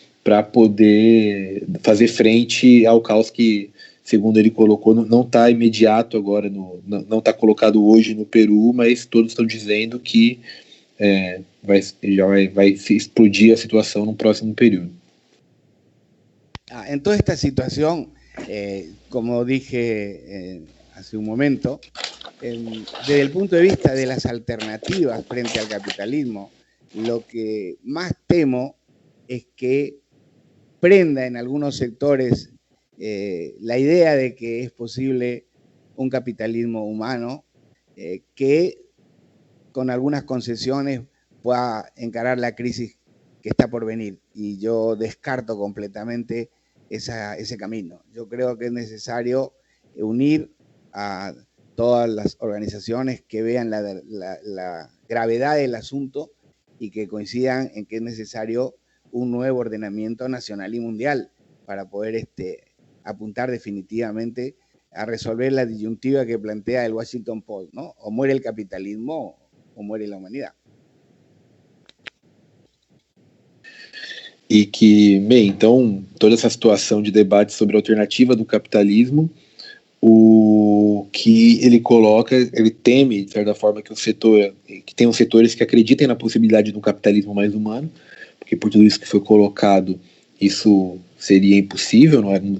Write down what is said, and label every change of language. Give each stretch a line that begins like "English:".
Portuguese: para poder fazer frente ao caos que, segundo ele colocou, não está imediato agora, não está colocado hoje no Peru, mas todos estão dizendo que vai se explodir a situação no próximo período.
Spanish: En toda esta situación, como dije hace un momento, desde el punto de vista de las alternativas frente al capitalismo, lo que más temo es que prenda en algunos sectores la idea de que es posible un capitalismo humano que con algunas concesiones pueda encarar la crisis que está por venir. Y yo descarto completamente ese camino. Yo creo que es necesario unir a todas las organizaciones que vean la gravedad del asunto y que coincidan en que es necesario un nuevo ordenamiento nacional y mundial para poder apuntar definitivamente a resolver la disyuntiva que plantea el Washington Post, ¿no? O muere el capitalismo o muere la humanidad.
Portuguese: E que, bem, então, toda essa situação de debate sobre a alternativa do capitalismo, o que ele coloca, ele teme, de certa forma, que tenham setores que acreditem na possibilidade de um capitalismo mais humano, porque por tudo isso que foi colocado, isso seria impossível, não